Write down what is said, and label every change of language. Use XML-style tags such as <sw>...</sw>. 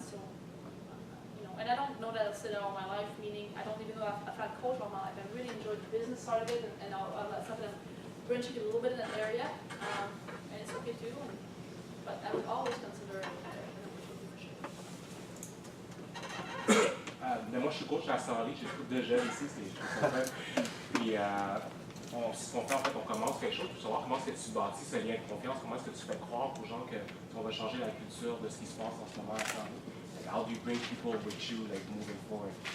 <en>So, you know, and I don't know that I'll sit there all my life. Meaning, I don't even know I've had coach all my life. I really enjoyed the business side of it and all that stuff. And I'm branching a little bit in that area, and it's okay too. But I would always consider it an opportunity for sure.</en> <fr>je suis coach à Saint-Henri, j'ai beaucoup de jeunes ici, je trouve ça fun. Puis, on commence quelque chose pour savoir comment est-ce que tu bâtis ce lien de confiance, comment est-ce que tu fais croire aux gens qu'on va changer la culture de ce qui se passe en ce moment à Saint-Henri.</fr> <en>Like, how do you bring people with you, like, moving forward?</en>